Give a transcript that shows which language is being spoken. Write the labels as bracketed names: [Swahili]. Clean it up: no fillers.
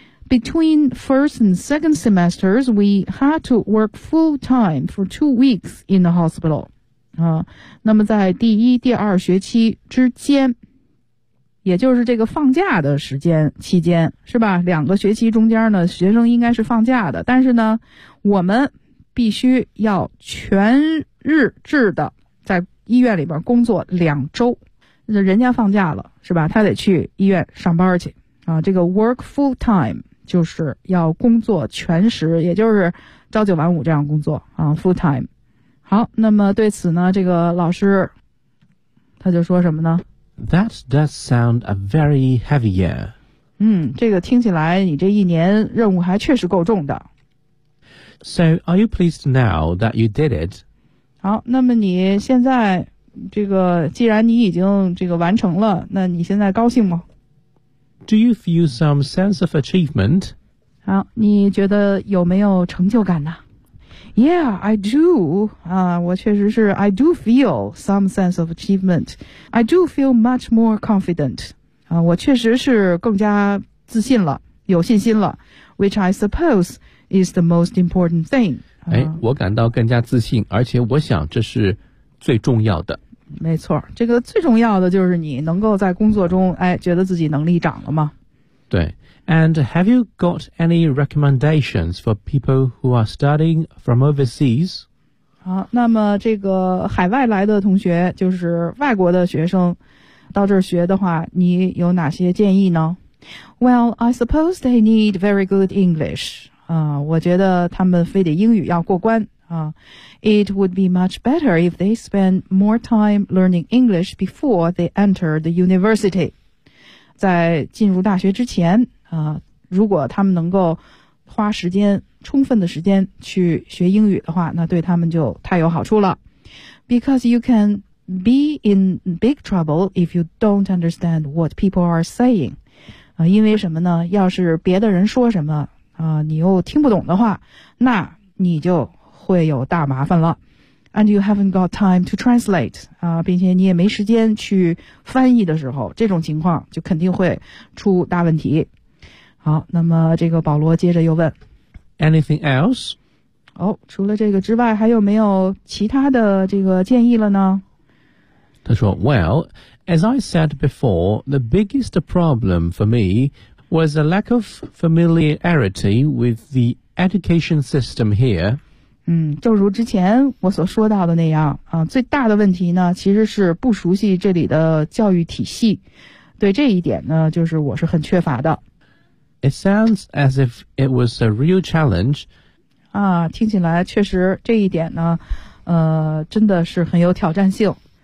[English] between first and second semesters, we had to work full time for 2 weeks in the hospital. [Chinese] 那么在第一、第二学期之间，也就是这个放假的时间期间，是吧？两个学期中间呢，学生应该是放假的，但是呢，我们必须要全日制的在医院里边工作两周。那人家放假了，是吧？他得去医院上班去。这个 [English] work full time [Chinese] 就是要工作全时，也就是朝九晚五这样工作啊 ，full time。好，那么对此呢，这个老师他就说什么呢 [English] ？That does sound a very heavy year。 [Chinese] 这个听起来你这一年任务还确实够重的。 [English] So are you pleased now that you did it？ [Chinese] 好，那么你现在这个既然你已经这个完成了，那你现在高兴吗？ [English] Do you feel some sense of achievement? [Chinese] 好，你觉得有没有成就感呢？ [English] Yeah, I do. [Chinese] 我确实是 [English] I do feel some sense of achievement. I do feel much more confident. [Chinese] 我确实是更加自信了，有信心了， [English] which I suppose is the most important thing. [Chinese] 我感到更加自信，而且我想这是最重要的。没错，这个最重要的就是你能够在工作中，觉得自己能力涨了吗？对。 [English] And have you got any recommendations for people who are studying from overseas? [Chinese] 好，那么这个海外来的同学，就是外国的学生，到这儿学的话，你有哪些建议呢？ [English] Well, I suppose they need very good English. [Chinese] 我觉得他们非得英语要过关。 [English] It would be much better if they spend more time learning English before they enter the university. [Chinese] 在进入大学之前，如果他们能够花时间，充分的时间去学英语的话，那对他们就太有好处了。 [English] Because you can be in big trouble if you don't understand what people are saying. [Chinese] 因为什么呢？要是别的人说什么，你又听不懂的话，那你就会有大麻烦了。 [English] And you haven't got time to translate. [Chinese] 并且你也没时间去翻译的时候，这种情况就肯定会出大问题。好，那么这个保罗接着又问 [English] Anything else? [Chinese] 除了这个之外，还有没有其他的这个建议了呢？他说 [English] Well, as I said before, the biggest problem for me was a lack of familiarity with the education system here. [Chinese] 正如之前我所说到的那样最大的问题呢其实是不熟悉这里的教育体系。对这一点呢就是我是很缺乏的。 [English] It sounds as if it was a real challenge. [Chinese] 听起来确实这一点呢真的是很有挑战性。